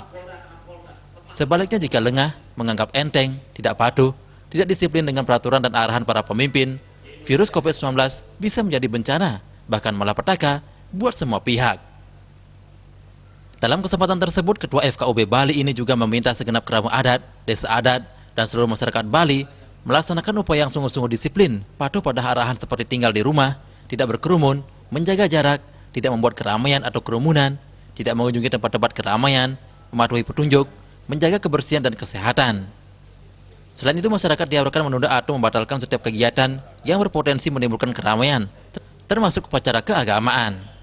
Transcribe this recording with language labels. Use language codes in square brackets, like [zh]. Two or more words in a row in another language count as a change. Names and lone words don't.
[id] Sebaliknya jika lengah, menganggap enteng, tidak patuh, tidak disiplin dengan peraturan dan arahan para pemimpin, virus COVID-19 bisa menjadi bencana, bahkan malapetaka buat semua pihak. Dalam kesempatan tersebut, Ketua FKUB Bali ini juga meminta segenap kerama adat, desa adat, dan seluruh masyarakat Bali melaksanakan upaya yang sungguh-sungguh disiplin, patuh pada arahan seperti tinggal di rumah, tidak berkerumun, menjaga jarak, tidak membuat keramaian atau kerumunan, tidak mengunjungi tempat-tempat keramaian, mematuhi petunjuk, menjaga kebersihan dan kesehatan. Selain itu, masyarakat diharapkan menunda atau membatalkan setiap kegiatan yang berpotensi menimbulkan keramaian, termasuk upacara keagamaan.